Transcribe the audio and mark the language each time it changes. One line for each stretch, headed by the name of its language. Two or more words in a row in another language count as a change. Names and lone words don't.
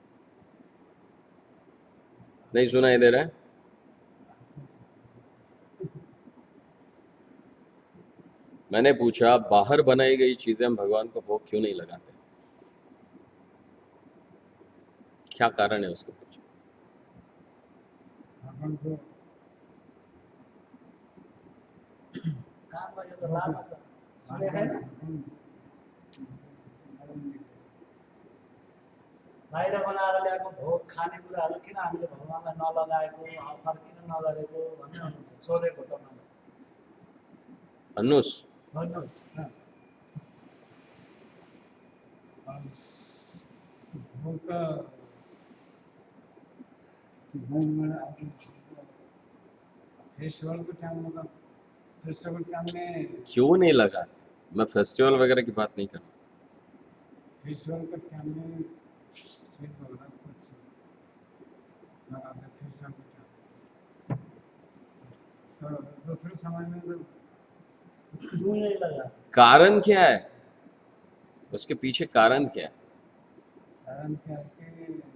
Hindi: नहीं सुनाई दे रहा है? मैंने पूछा बाहर बनाई गई चीजें हम भगवान को भोग क्यों नहीं लगाते? क्या कारण है उसको पूछा.
Nepali: बाहिर बनाएर ल्याएको भोग खानेकुराहरू किन हामीले भगवानलाई नलगाएको, अफर किन नगरेको भन्ने हुनुहुन्छ, सोधेको तपाईँलाई. अनुस, भन्नुहोस् न. भोग त फेस्टिभलको टाइममा त फेस्टिभल टाइममा
Hindi: क्यों नहीं लगा? मैं फेस्टिवल वगैरह की बात नहीं कर रहा.
Nepali: फेस्टिभलको टाइममा चेन्ज होला कुछ लगाउँदा फेस्टिभलको टाइम तर दोस्रो समयमा त
Hindi: क्यों नहीं लगा? कारण क्या है? उसके पीछे कारण क्या है? कारण क्या है कि